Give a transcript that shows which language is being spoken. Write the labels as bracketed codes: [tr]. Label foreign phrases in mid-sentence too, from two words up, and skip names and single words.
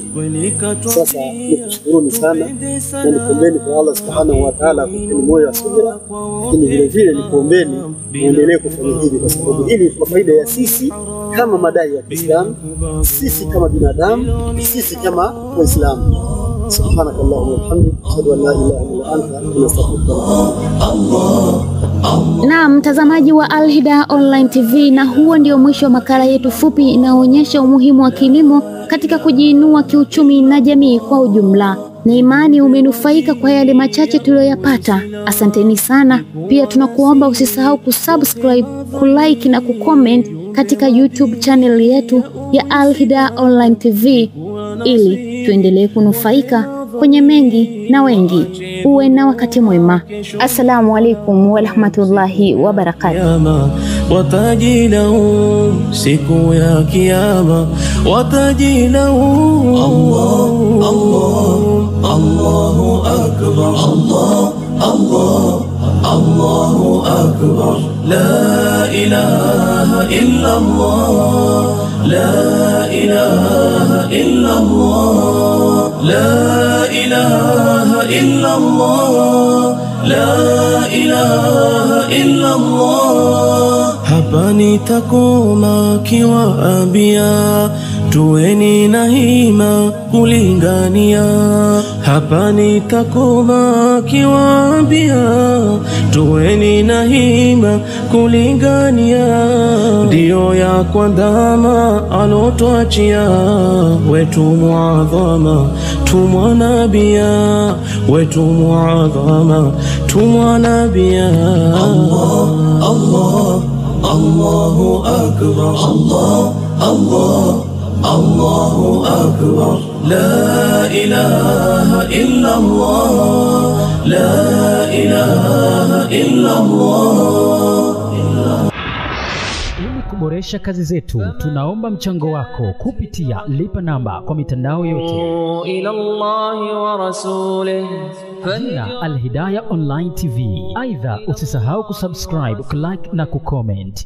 [sw] Sasa nikushukuruni sana na nikuombeni kwa Allah [ar] سبحانه وتعالى [sw] kupeni moyo wa subira, lakini vile vile nikuombeni muendelee kufanya hivi kwa sababu hili kwa faida ya sisi kama madai ya Kiislamu, sisi kama binadamu, sisi kama Waislamu. [ar] سبحانك اللهم وبحمدك اشهد ان لا اله الا انت استغفرك. [sw] Na mtazamaji wa Al-Hidayah Online TV, na huo ndio mwisho wa makala yetu fupi inaonyesha umuhimu wa kilimo katika kujiinua kiuchumi na jamii kwa ujumla. Na imani umenufaika kwa yale machache tuliyoyapata. Asanteni sana. Pia tunakuomba usisahau kusubscribe, kulike na kucomment katika YouTube channel yetu ya Al-Hidayah Online TV ili tuendelee kunufaika kwenye mengi na wengi. Uwe na wakati mwema. [ar] السلام عليكم ورحمة الله وبركاته. [sw] Watajilau siku ya kiyama, watajilau Allah, Allah, [ar] الله أكبر الله الله الله أكبر لا إله إلا الله لا إله إلا الله لا إله إلا الله لا إله إلا الله. [sw] Hapa nitakoma kiwaambia tuweni na hima kulingania. Hapa nitakoma kiwaambia tuweni na hima kulingania. Ndio ya kwandama alotuachia wetu muadhama tumwanabia, wetu muadhama tumwanabia. [ar] الله الله الله أكبر الله الله الله أكبر لا إله إلا الله لا إله إلا الله. [sw] Ili kuboresha kazi zetu, tunaomba mchango wako kupitia lipa namba kwa mitandao yote. [ar] إلى الله ورسوله [sw] Jina Al-Hidayah Online TV. Aidha, usisahau kusubscribe, kulike na kucomment.